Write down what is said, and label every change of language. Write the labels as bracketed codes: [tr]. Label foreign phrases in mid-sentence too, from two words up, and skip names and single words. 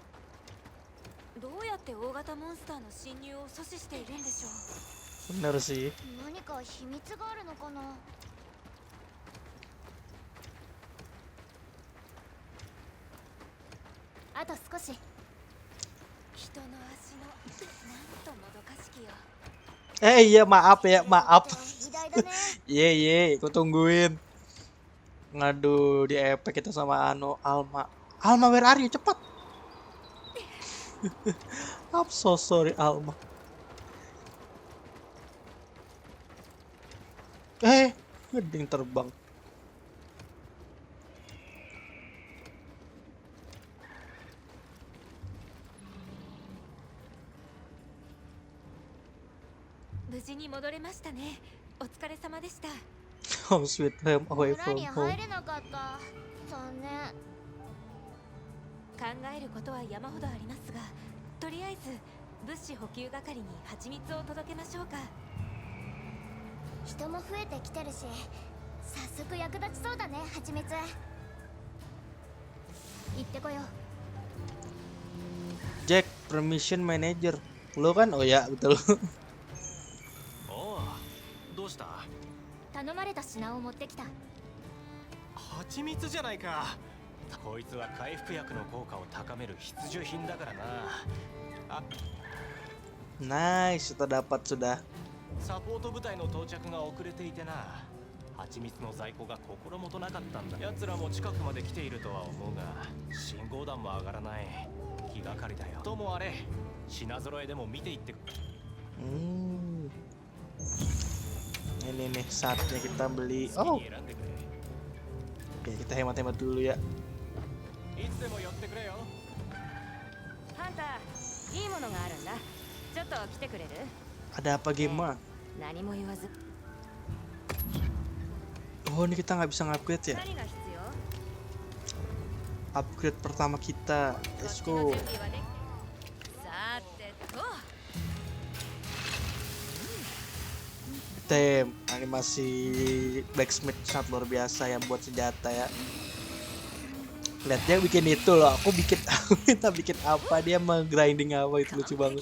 [ja] どうやって大型モンスターの侵入を阻止しているんでしょう。 [id] Bener sih. [ja] 何か秘密があるのかな。あと少し。人の足のなんともどかしきよ。 [id] Iya maaf ya, maaf. [ja] 偉大だね。 [id] Ye, aku tungguin. Ngadu di EP kita sama Alma. Alma, [en] where are you? Cepat. I'm so sorry, Alma. [id] Ngeding terbang. [en] Home sweet home away [ja] 村 [en] from [ja] に [en] home. [ja] 入れなかった。残念。考えることは山ほどありますが、とりあえず物資補給係に蜂蜜を届けましょうか。人も増えてきてるし、早速役立ちそうだね、蜂蜜。行ってこよう。 [en] Jack, permission manager. [id] Lo kan? Oh ya, betul. [ja] おう、どうした？頼まれた品を持ってきた。蜂蜜じゃないか。こいつは回復薬の効果を高める必需品だからな。あ、 [id] Nice, sudah dapat sudah. [ja] サポート部隊の到着が遅れていてな。蜂蜜の在庫が心もとなかったんだ。奴らも近くまで来ているとは思うが、信号弾も上がらない。気がかりだよ。ともあれ、品揃えでも見ていって。 [id] Ini nih saatnya kita beli. Oh, oke, kita hemat-hemat dulu ya. [ja] いつでも寄ってくれよ。ハンター、いいものがあるんだ。ちょっと来てくれる？ [id] Ada apa game mah? [ja] 何も言わず。 [id] Oh ini kita nggak bisa ngupgrade ya? [ja] 何が必要？ [id] Upgrade pertama kita. [en] Let's go. [ja] さてと。 [id] Tem, animasi blacksmith sangat luar biasa ya buat senjata ya. Lihat dia bikin itu loh, aku bikin kita bikin apa, dia meng-grinding apa, itu lucu banget.